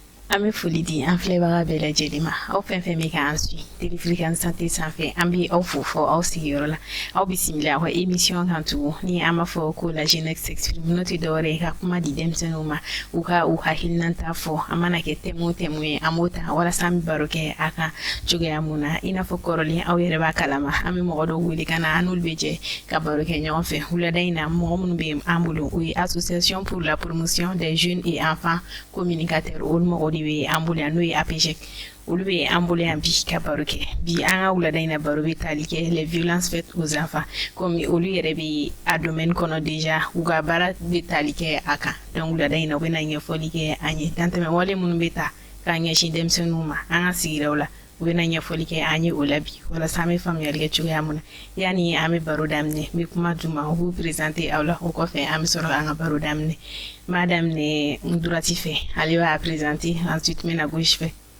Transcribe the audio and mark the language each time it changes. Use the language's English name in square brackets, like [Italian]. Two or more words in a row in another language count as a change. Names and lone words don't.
[Bambara] An bɛ foli di an filɛbaga bɛɛ lajɛlen ma aw fɛn fɛn bɛ k'an suit Téléfrican Santé sanfɛ an bɛ aw fo fɔ aw sigiyɔrɔ la aw bisimila aw ka émission kan tugun ni an b'a fɔ ko la jeunesse s'exprime n'o tɛ dɔwɛrɛ ye ka kuma di denmisɛnninw ma u ka u hakilinata fɔ a mana kɛ thème o thème ye an b'o ta walasa an bɛ baro kɛ a kan cogoya mun na i n'a fɔ kɔrɔlen aw yɛrɛ b'a kalama an bɛ mɔgɔ dɔw wele ka na an n'olu bɛ jɛ ka baro kɛ ɲɔgɔn fɛ wulada in na mɔgɔ minnu bɛ an bolo o ye association pour la promotion des jeunes et enfants communicateurs olu mɔgɔ de bɛ an bolo yan n'o ye APJEC olu bɛ an bolo yan bi ka baro kɛ bi an ka wulada in na baro bɛ tali kɛ [French] les violences faites aux enfants [Bambara] comme olu yɛrɛ bɛ a domaine kɔnɔ déjà u ka baara bɛ tali kɛ a kan donc wulada in na u bɛna ɲɛfɔli kɛ an ye dantɛmɛ wale minnu bɛ ta k'a ɲɛsin denmisɛnninw ma an ka sigidaw la u bɛna ɲɛfɔli kɛ an ye o la bi walasa an bɛ faamuyali kɛ cogoya mun na yanni an bɛ baro daminɛ n bɛ kuma d'u ma u b'u présenter aw la o kɔfɛ an bɛ sɔrɔ an ka baro daminɛ n b'a daminɛ n droite fɛ ale b'a présenter ensuite n bɛna gauche fɛ